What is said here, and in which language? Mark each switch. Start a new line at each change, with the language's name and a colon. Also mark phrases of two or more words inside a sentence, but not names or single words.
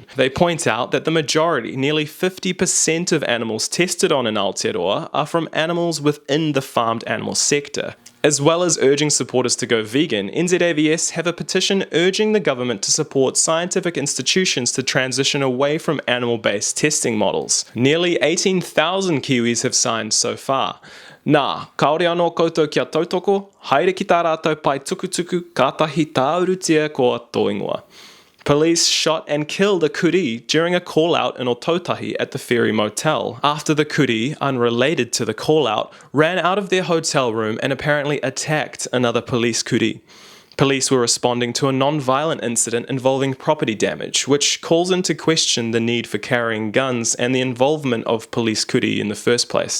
English: They point out that the majority, nearly 50% of animals tested on in Aotearoa are from animals within the farmed animal sector. As well as urging supporters to go vegan, NZAVS have a petition urging the government to support scientific institutions to transition away from animal-based testing models. Nearly 18,000 Kiwis have signed so far.
Māori: Nā, kaore anō koutou kia tautoko, haere ki tā rātou pai tukutuku, kātahi tāurutia ko tōingoa.
English: Police shot and killed a kurī during a call-out in Otautahi at the Ferry Motel after the kurī, unrelated to the call-out, ran out of their hotel room and apparently attacked another police kurī. Police were responding to a non-violent incident involving property damage, which calls into question the need for carrying guns and the involvement of police kurī in the first place.